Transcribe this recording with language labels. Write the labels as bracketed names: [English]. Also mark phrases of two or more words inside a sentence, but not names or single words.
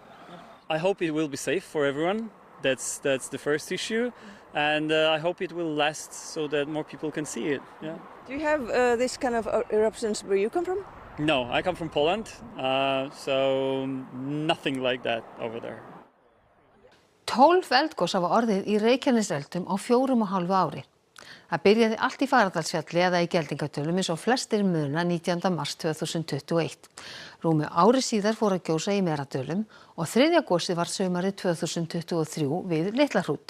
[English] I hope it will be safe for everyone. That's the first issue, and I hope it will last so that more people can see it. Yeah. Do you have this kind of eruptions where you come from? No, I come from Poland, so nothing like that over there. [Icelandic] 12 eldgos hafa orðið í Reykjaneseldum á 4,5 ári. Það byrjaði allt í Fagradalsfjalli eða í Geldingadölum eins og flestir muna 19. mars 2021. Rúmu ári síðar fór að gjósa í Meradölum og þriðja gosið var sumarið 2023 við Litla-Hrút.